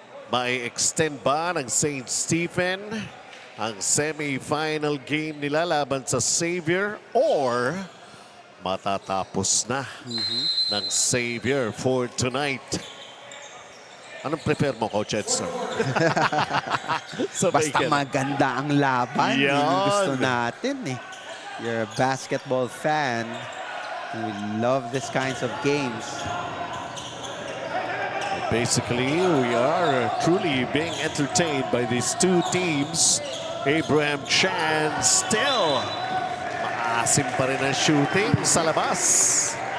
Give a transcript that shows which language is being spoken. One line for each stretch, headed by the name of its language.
Filipino: May extend ba ng St. Stephen ang semi-final game nila laban sa Xavier or matatapos na ng Xavier for tonight? Anong prefer mo, Coach Edson? Basta maganda ang laban. Yun yung gusto Yan. natin eh.
English: You're a basketball fan. We love these kinds of games. Basically, we are truly being entertained by these two teams.
Filipino: Abraham Chan still maasim pa rin ang shooting sa labas.